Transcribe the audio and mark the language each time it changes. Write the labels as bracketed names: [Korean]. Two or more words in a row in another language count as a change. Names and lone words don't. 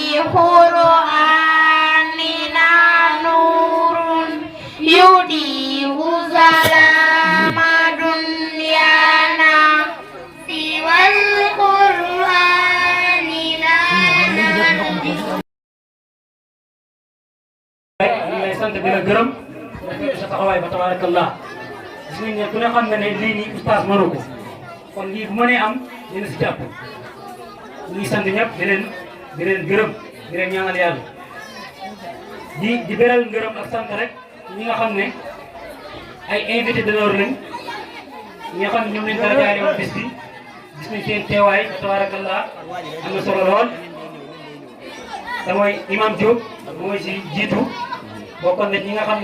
[Arabic] قرآننا نور يضيء ظلام دنيانا سوى القرآن لا نهدي. [Wolof] lay sant di la gërëm sa taxawaay ba tabarakallah gis nañ ne ku ne xam na ne lii nii oustaz mënu ko kon lii bu mënee am dina si jàpp ñu ngi sant ñëpp di leen gërëm di leen ñaanal yàlla di beral ngërëm ak sant rek ñi nga xam ne ay [French] invité d'honneur [Wolof] lañ ñi nga xam ne ñoom lañ dara jaare woon bis bi gis nañ seen teewaay ba tabarakallah am na solo lool te mooy imam Diop mooy si jiitu bokkoon na ñi nga xam ne